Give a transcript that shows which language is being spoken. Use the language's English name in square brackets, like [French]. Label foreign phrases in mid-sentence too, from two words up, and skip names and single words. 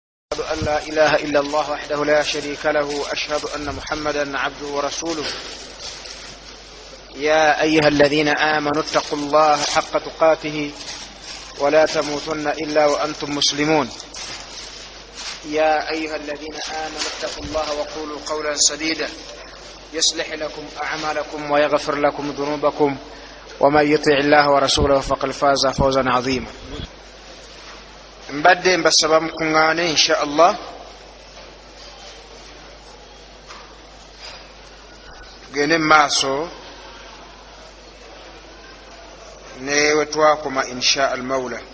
[Arabic] أشهد أن لا إله إلا الله وحده لا شريك له أشهد أن محمدا عبده ورسوله يا أيها الذين آمنوا اتقوا الله حق تقاته ولا تموتن إلا وأنتم مسلمون يا أيها الذين آمنوا اتقوا الله وقولوا قولا سديدا يصلح لكم أعمالكم ويغفر لكم ذنوبكم ومن يطع الله ورسوله فقد فاز فوزا عظيما. [Ganda] mbadde mbasaba mukuŋŋaane [Arabic] إن شاء الله [Ganda] tugende maaso ne wetwakoma [Arabic] إن شاء المولى.